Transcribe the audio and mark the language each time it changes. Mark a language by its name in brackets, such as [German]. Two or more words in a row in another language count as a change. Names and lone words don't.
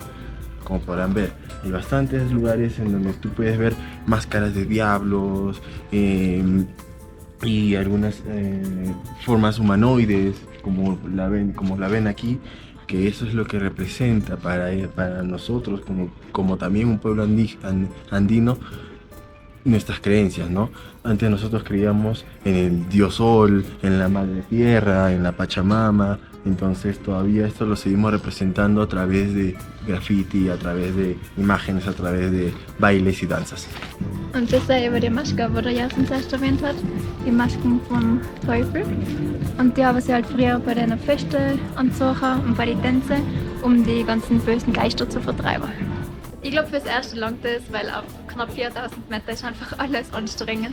[Spanish] Como podrán ver, hay bastantes lugares en donde tú puedes ver máscaras de diablos y algunas formas humanoides, como la ven aquí, que eso es lo que representa para nosotros, como también un pueblo andino, nuestras creencias, ¿no? Antes nosotros creíamos en el dios sol, en la madre tierra, en la Pachamama, entonces todavía esto lo seguimos representando a través de graffiti, a través de imágenes, a través de bailes y danzas. [German] Und das sei über die Maske, wo der Jason zuerst erwähnt hat, die Masken vom Teufel. Und die haben sie halt früher bei den Festen angezogen und bei den Tänzen, um die ganzen bösen Geister zu vertreiben. Ich glaube, fürs Erste langt es, weil auf knapp 4000 Meter ist einfach alles anstrengend.